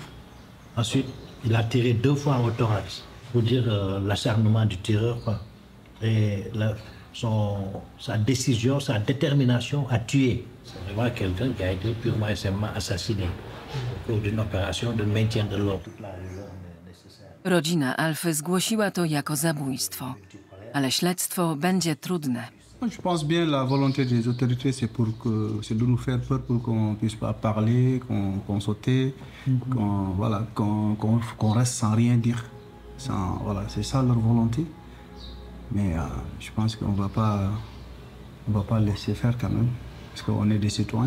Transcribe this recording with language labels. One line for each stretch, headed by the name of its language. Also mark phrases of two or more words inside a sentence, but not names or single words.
French: Ensuite, il a tiré 2 fois au thorax, pour dire l'acharnement du tireur, quoi. Et sa décision, sa détermination à tuer. C'est vraiment quelqu'un qui a été purement et simplement assassiné au cours d'une opération de maintien de l'ordre.
Polish: Rodzina Alfy zgłosiła to jako zabójstwo, ale śledztwo będzie trudne.
French: Je pense bien la volonté des autorités, c'est de nous faire peur pour qu'on puisse pas parler, qu'on saute, qu'on reste sans rien dire. Voilà, c'est ça leur volonté. Mais je pense qu'on va pas laisser faire quand même, parce qu'on est des citoyens.